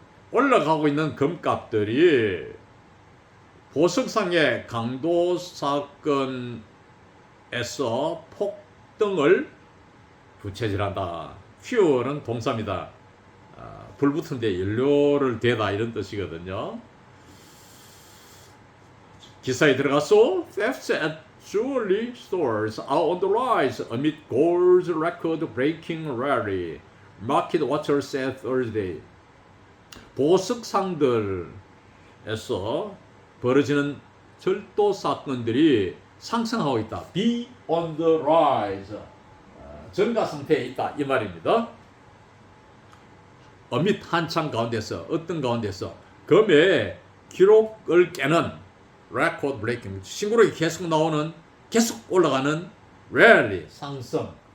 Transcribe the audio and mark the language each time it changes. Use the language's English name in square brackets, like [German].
[Korean] 올라가고 있는 금값들이 보석상의 강도 사건에서 폭등을 부채질한다. fuel은 동사입니다. 불 붙은데 연료를 대다 이런 뜻이거든요. 기사에 들어가서 [English] thefts at jewelry stores are on the rise amid gold's record-breaking rally. Market watchers said Thursday. [Korean] 보석상들에서 벌어지는 절도 사건들이 상승하고 있다. [English] Be on the rise. [Korean] 증가 상태에 있다 이 말입니다. 어밋 한창 가운데서 어떤 가운데서 금의 기록을 깨는 [English] record breaking [Korean] 신고록이 계속 나오는 계속 올라가는 rally 상승.